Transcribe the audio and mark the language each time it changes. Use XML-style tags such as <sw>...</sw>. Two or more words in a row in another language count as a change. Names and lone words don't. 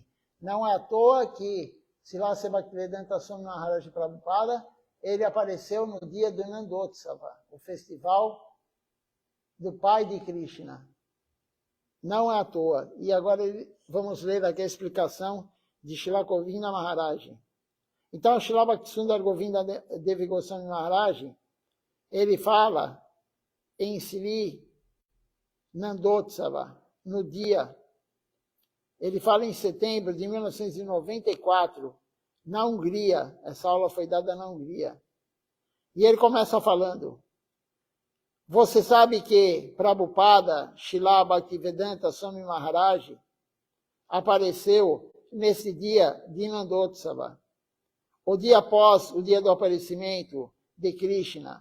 <pt>Não é à toa que Srila Bhaktivedanta Swami Maharaj Prabhupada, ele apareceu no dia do Nandotsava, o festival do pai de Krishna. Não é à toa. E agora vamos ler aqui a explicação de Srila Govinda Maharaj. Então, Srila Bhaktisundar Govinda Devi Goswami Maharaj, ele fala em Sri Nandotsava, no dia, ele fala em setembro de 1994, na Hungria. Essa aula foi dada na Hungria. E ele começa falando, você sabe que Prabhupada, Srila Bhaktivedanta Swami Maharaj, apareceu nesse dia de Nandotsava, o dia após o dia do aparecimento de Krishna.</pt>